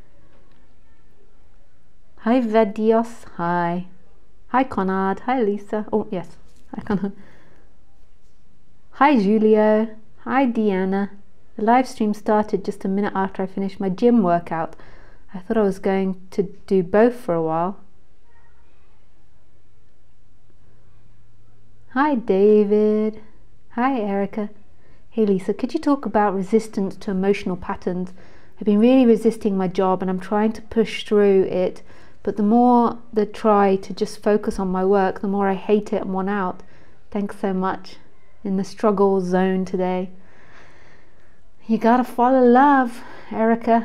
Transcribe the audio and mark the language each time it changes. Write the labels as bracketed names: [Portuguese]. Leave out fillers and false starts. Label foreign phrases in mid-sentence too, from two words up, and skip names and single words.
[English] Hi Vedios. Hi. Hi Conrad. Hi Lisa. Oh yes. Hi Conrad. Hi Julio. Hi Deanna. The live stream started just a minute after I finished my gym workout. I thought I was going to do both for a while. Hi David. Hi Erica. Hey Lisa, could you talk about resistance to emotional patterns? I've been really resisting my job and I'm trying to push through it, but the more I try to just focus on my work, the more I hate it and want out. Thanks so much. In the struggle zone today. You gotta follow love, Erica.